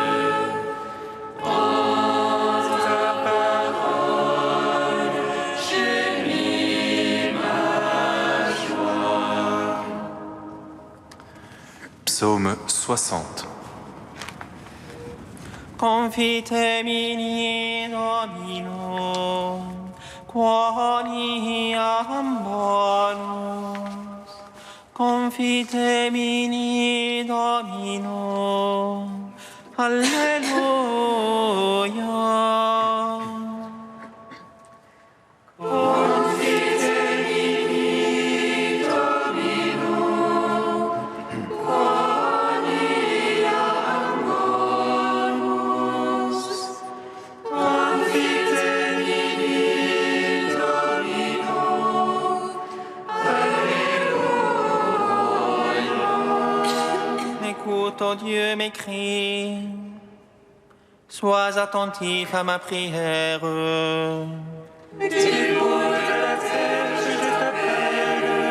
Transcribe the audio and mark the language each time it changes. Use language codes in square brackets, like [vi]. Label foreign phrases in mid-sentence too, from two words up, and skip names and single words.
[fr] En ta parole, j'ai mis ma joie. Psaume 60. [la] Confite mini Domino, quoniam bonus. Confite mini Domino, Alleluia. Confite mini Domino, quoniam bonus. Confite mini Domino, Alléluia. [fr] Écoute, ô Dieu, mes cris, sois attentif à ma prière. Du bout de la terre, je t'appelle.